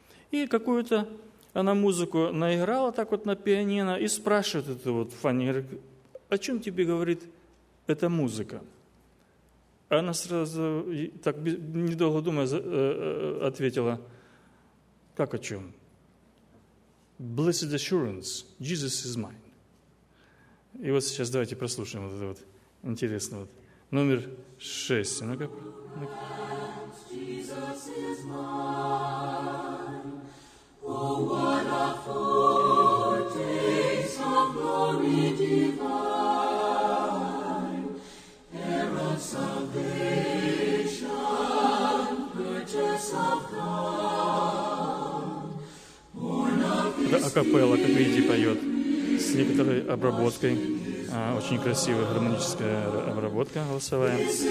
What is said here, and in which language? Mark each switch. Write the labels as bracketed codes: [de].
[ru] И какую-то она музыку наиграла так вот на пианино и спрашивает эту вот Фанни, о чем тебе говорит эта музыка? Она сразу, так недолго думая, ответила, как о чем? [en] Blessed assurance, Jesus is mine. [ru] И вот сейчас давайте прослушаем вот это вот интересное. Вот. Номер 6. Ну-ка. [en] Jesus is mine. Oh, what a foretaste of glory divine. Heir of salvation, purchase of God. [ru] Акапелла, как видите, поет с некоторой обработкой. Очень красивая гармоническая обработка голосовая.